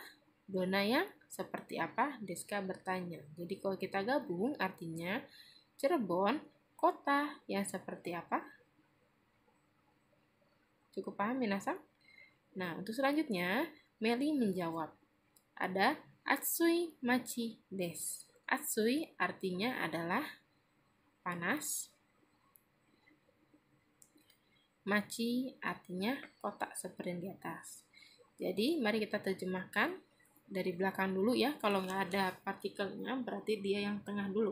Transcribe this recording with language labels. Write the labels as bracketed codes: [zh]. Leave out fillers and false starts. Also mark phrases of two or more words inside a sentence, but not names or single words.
[id] Dona yang seperti apa? Deska bertanya. Jadi kalau kita gabung artinya Cirebon, kota yang seperti apa? Cukup paham minasang? Nah, untuk selanjutnya Meli menjawab. [ja] Ada 暑い町です. [id] Atsui artinya adalah panas. Machi artinya kota seperti yang di atas. Jadi mari kita terjemahkan dari belakang dulu ya. Kalau nggak ada partikelnya berarti dia yang tengah dulu.